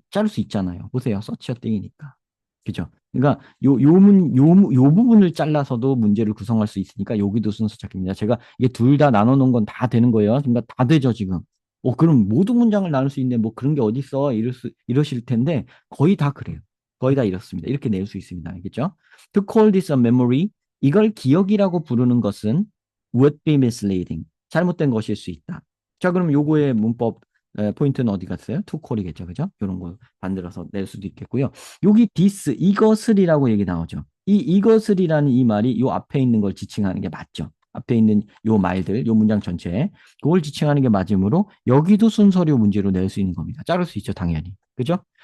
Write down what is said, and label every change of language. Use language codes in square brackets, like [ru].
[ko] 자를 수 있잖아요. 보세요. 서치어 띵이니까. 그죠? 그러니까 요 부분을 잘라서도 문제를 구성할 수 있으니까 여기도 순서 찾기입니다. 제가 이게 둘 다 나눠 놓은 건 다 되는 거예요. 그러니까 다 되죠, 지금. 그럼 모든 문장을 나눌 수 있는데 뭐 그런 게 어디 있어? 이러실 텐데 거의 다 그래요. 거의 다 이렇습니다. 이렇게 낼 수 있습니다. 알겠죠? [en] To call this a memory, [ko] 이걸 기억이라고 부르는 것은 [en] would be misleading. [ko] 잘못된 것일 수 있다. 자, 그럼 요거의 문법 포인트는 어디 갔어요? to call이겠죠. 그죠? 이런 거 만들어서 낼 수도 있겠고요. 여기 this, 이것을이라고 얘기 나오죠. 이것을이라는 이 말이 요 앞에 있는 걸 지칭하는 게 맞죠. 앞에 있는 요 말들, 요 문장 전체에 그걸 지칭하는 게 맞으므로 여기도 순서류 문제로 낼 수 있는 겁니다. 자를 수 있죠, 당연히. 그죠?